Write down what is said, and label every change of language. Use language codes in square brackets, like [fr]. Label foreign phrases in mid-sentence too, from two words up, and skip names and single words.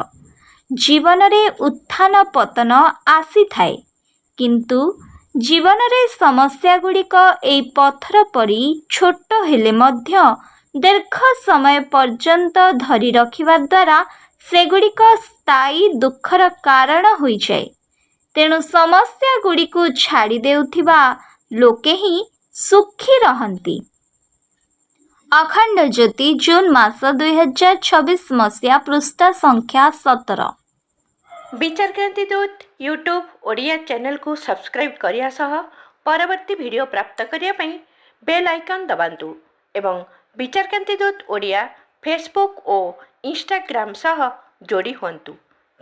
[or] ଜୀବନରେ ଉତ୍ଥାନ ପତନ ଆସିଥାଏ, କିନ୍ତୁ ଜୀବନରେ ସମସ୍ୟାଗୁଡ଼ିକ ଏଇ ପଥର ପରି ଛୋଟ ହେଲେ ମଧ୍ୟ ଦୀର୍ଘ ସମୟ ପର୍ଯ୍ୟନ୍ତ ଧରି ରଖିବା ଦ୍ୱାରା ସେଗୁଡ଼ିକ ସ୍ଥାୟୀ ଦୁଃଖର କାରଣ ହୋଇଯାଏ। ତେଣୁ ସମସ୍ୟାଗୁଡ଼ିକୁ ଛାଡ଼ି ଦେଉଥିବା ଲୋକେ ହିଁ ସୁଖୀ ରହନ୍ତି। ଅଖଣ୍ଡ ଜ୍ୟୋତି, ଜୁନ୍ ମାସ 2026 ମସିହା, ପୃଷ୍ଠା ସଂଖ୍ୟା 17। ବିଚାରକ୍ରାନ୍ତି ଦୂତ ୟୁଟ୍ୟୁବ ଓଡ଼ିଆ ଚ୍ୟାନେଲ କୁ ସବସ୍କ୍ରାଇବ କରିବା ସହ ପରବର୍ତ୍ତୀ ଭିଡିଓ ପ୍ରାପ୍ତ କରିବା ପାଇଁ [en] bell icon [or] ଦବାନ୍ତୁ ଏବଂ ବିଚାରକ୍ରାନ୍ତି ଦୂତ ଓଡ଼ିଆ ଫେସବୁକ ଔର ଇନଷ୍ଟାଗ୍ରାମ ସହ ଯୋଡ଼ି ହୁଅନ୍ତୁ।